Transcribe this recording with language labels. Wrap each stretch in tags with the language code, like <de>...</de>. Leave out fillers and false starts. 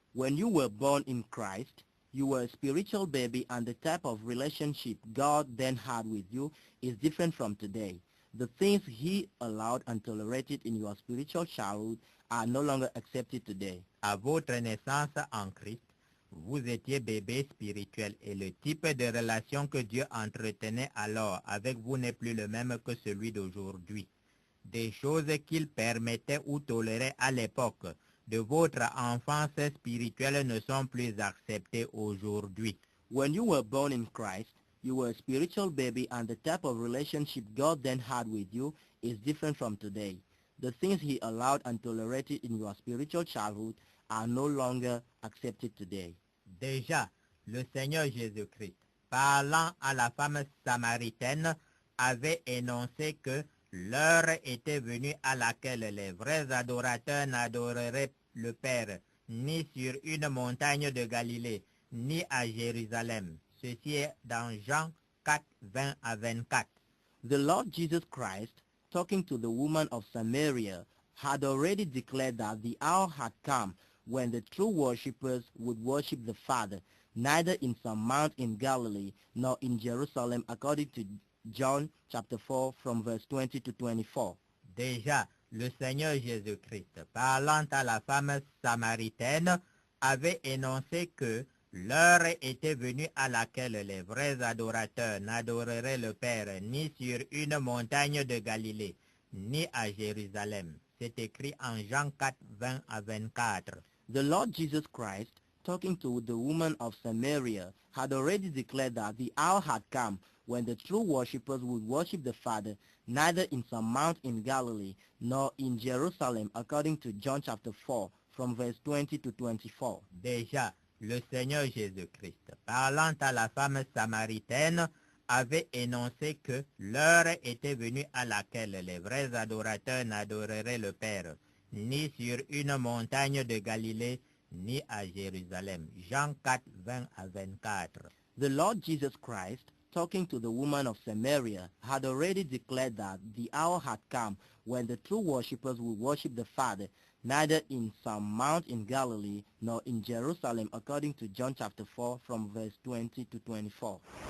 <en>When you were born in Christ, you were a spiritual baby, and the type of relationship God then had with you is different from today. The things he allowed and tolerated in your spiritual childhood are no longer accepted today.</en> <fr>À votre naissance en Christ, vous étiez bébé spirituel et le type de relation que Dieu entretenait alors avec vous n'est plus le même que celui d'aujourd'hui. Des choses qu'il permettait ou tolérait à l'époque de votre enfance spirituelle ne sont plus acceptées aujourd'hui.</fr> <en>When you were born in Christ, you were a spiritual baby, and the type of relationship God then had with you is different from today. The things he allowed and tolerated in your spiritual childhood are no longer accepted today.</en> <fr>Déjà, le Seigneur Jésus-Christ, parlant à la femme samaritaine, avait énoncé que l'heure était venue à laquelle les vrais adorateurs n'adoreraient le Père, ni sur une montagne de Galilée, ni à Jérusalem. Ceci est dans Jean 4, 20 à 24.</fr> <en>The Lord Jesus Christ, talking to the woman of Samaria, had already declared that the hour had come when the true worshippers would worship the Father, neither in some mount in Galilee, nor in Jerusalem, according to John chapter 4 from verse 20 to 24.</en> <fr>Déjà, le Seigneur Jésus-Christ, parlant à la femme samaritaine, avait énoncé que l'heure était venue à laquelle les vrais adorateurs n'adoreraient le Père ni sur une montagne de Galilée, ni à Jérusalem. C'est écrit en Jean 4, 20 à 24.</fr> <en>The Lord Jesus Christ, talking to the woman of Samaria, had already declared that the hour had come when the true worshippers would worship the Father, neither in some mount in Galilee, nor in Jerusalem, according to John chapter 4, from verse 20 to 24.</en> <fr>Déjà, le Seigneur Jésus-Christ, parlant à la femme samaritaine, avait énoncé que l'heure était venue à laquelle les vrais adorateurs n'adoreraient le Père, ni sur une montagne de Galilée, ni à Jérusalem. Jean 4, 20 à 24.</fr> <en>The Lord Jesus Christ, talking to the woman of Samaria, had already declared that the hour had come when the true worshippers would worship the Father, neither in some mount in Galilee, nor in Jerusalem, according to John chapter 4, from verse 20 to 24.</en>